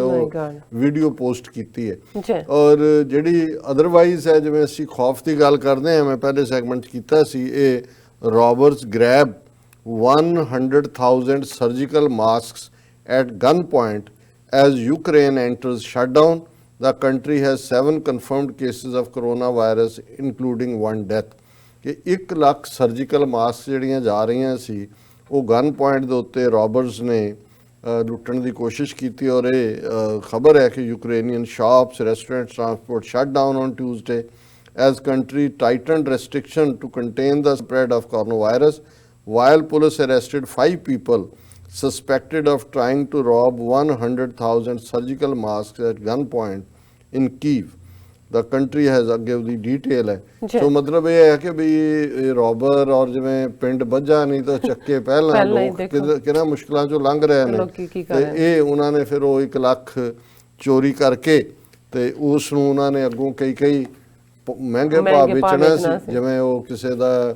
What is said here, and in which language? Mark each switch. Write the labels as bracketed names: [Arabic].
[Punjabi] ਉਹ video post ਕੀਤੀ ਹੈ। ਔਰ ਜਿਹੜੀ ਅਦਰਵਾਈਜ਼ ਹੈ, ਜਿਵੇਂ ਅਸੀਂ ਖੌਫ ਦੀ ਗੱਲ ਕਰਦੇ ਹਾਂ, ਮੈਂ ਪਹਿਲੇ ਸੈਗਮੈਂਟ 'ਚ ਕੀਤਾ ਸੀ, ਇਹ [English] Robbers grab 100,000 surgical masks at gun point as Ukraine enters shutdown. The country has 7 confirmed cases of coronavirus including 1 death. [Punjabi] ਕਿ 1 ਲੱਖ ਸਰਜੀਕਲ ਮਾਸਕ ਜਿਹੜੀਆਂ ਜਾ ਰਹੀਆਂ ਸੀ ਉਹ ਗਨ ਪੁਆਇੰਟ ਦੇ ਉੱਤੇ ਰੋਬਰਸ ਨੇ ਲੁੱਟਣ ਦੀ ਕੋਸ਼ਿਸ਼ ਕੀਤੀ। ਔਰ ਇਹ ਖਬਰ ਹੈ ਕਿ [English] Ukrainian shops, restaurants, transport shut down on Tuesday as country tightened restriction to contain the spread of coronavirus, while police arrested 5 people suspected of trying to rob 100,000 surgical masks at gunpoint in Kyiv. The country has [Punjabi] ਅੱਗੇ ਉਹਦੀ detail ਹੈ। ਸੋ ਮਤਲਬ ਇਹ ਹੈ ਕਿ ਵੀ ਰੋਬਰ ਔਰ ਜਿਵੇਂ ਪਿੰਡ ਬੱਝਾ ਨਹੀਂ ਤਾਂ ਚੱਕੇ ਪਹਿਲਾਂ ਲੋਕ ਕਿਹਨਾਂ ਮੁਸ਼ਕਲਾਂ ਚੋਂ ਲੰਘ ਰਹੇ ਨੇ, ਤੇ ਇਹ ਉਹਨਾਂ ਨੇ ਫਿਰ ਉਹ 1 ਲੱਖ ਚੋਰੀ ਕਰਕੇ ਤੇ ਉਸ ਨੂੰ ਉਹਨਾਂ ਨੇ ਅੱਗੋਂ ਕਈ ਮਹਿੰਗੇ ਭਾਅ ਵੇਚਣਾ ਸੀ। ਜਿਵੇਂ ਉਹ ਕਿਸੇ ਦਾ